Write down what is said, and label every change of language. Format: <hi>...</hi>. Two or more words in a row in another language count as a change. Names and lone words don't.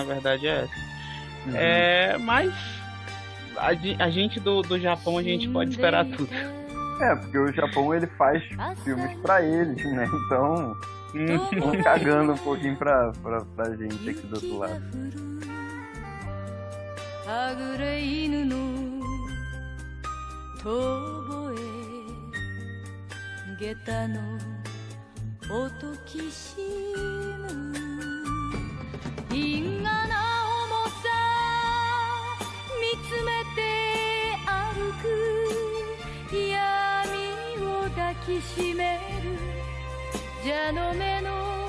<pt>A verdade é essa. Mas a gente do Japão, a gente pode esperar tudo. Porque o Japão ele faz filmes pra eles, né? Então, estão cagando um pouquinho pra gente aqui do outro lado.</pt> <ja>はぐれ犬の遠吠え下駄の音きしむ因果な重さ見つめて歩く闇を抱きしめる蛇の目の</ja>